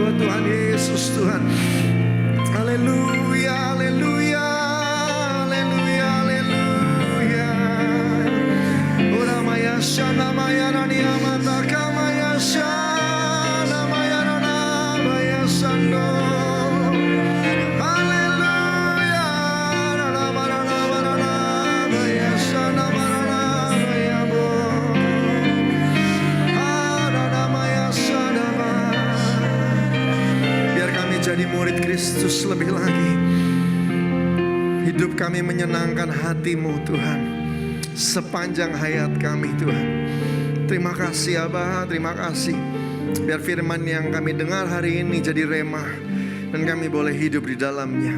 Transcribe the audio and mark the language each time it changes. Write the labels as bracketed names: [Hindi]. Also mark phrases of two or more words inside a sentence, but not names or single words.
[Indonesian] Tuhan Yesus Tuhan. Haleluya, haleluya, haleluya, haleluya. Ora maya shana maya rania mata kamaya shana maya rana maya sando. Haleluya, rana barana barana maya shana barana maya bo. Rana maya shana ba. Biar kami jadi murid Kristus lebih lagi. Hidup kami menyenangkan hati-Mu Tuhan sepanjang hayat kami Tuhan. Terima kasih Aba, terima kasih. Biar firman yang kami dengar hari ini jadi rema dan kami boleh hidup di dalamnya.